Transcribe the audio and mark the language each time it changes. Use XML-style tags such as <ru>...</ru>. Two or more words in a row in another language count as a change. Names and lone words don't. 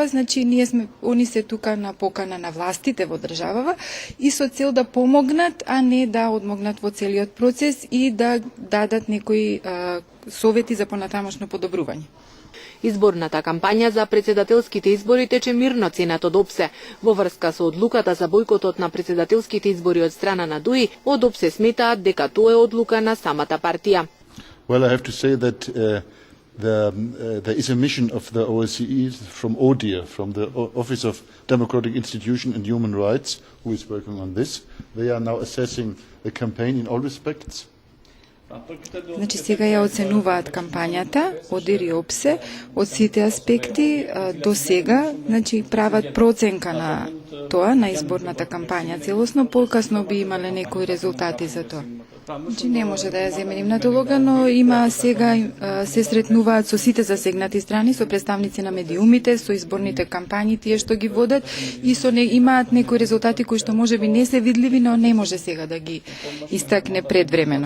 <mk>Значи, они се тука на покана на властите во државава и со цел да помогнат, а не да одмогнат во целиот процес и да дадат некои совети за понатамошно подобрување. Изборната кампања за председателските избори тече мирно, ценат од ОПСЕ. Во врска со одлуката за бојкотот на председателските избори од страна на ДУИ, од ОПСЕ сметаат дека тоа е одлука на самата партија.</mk> <en>Well, I have to say that there is a mission of the OSCE from ODIHR, from the Office of Democratic Institution and Human Rights, who is working on this. They are now assessing the campaign in all respects.</en> <mk>Значи, сега ја оценуваат кампањата, ОДИР и ОПСЕ, од сите аспекти до сега, значи прават проценка на тоа, на изборната кампања целосно, покасно би имале некои резултати за тоа. Значи, не може да ја земеним на долога, но има сега, се сретнуваат со сите засегнати страни, со представници на медиумите, со изборните кампањи, тие што ги водат, и имаат некои резултати кои што може би не се видливи, но не може сега да ги истакне предвремено.</mk>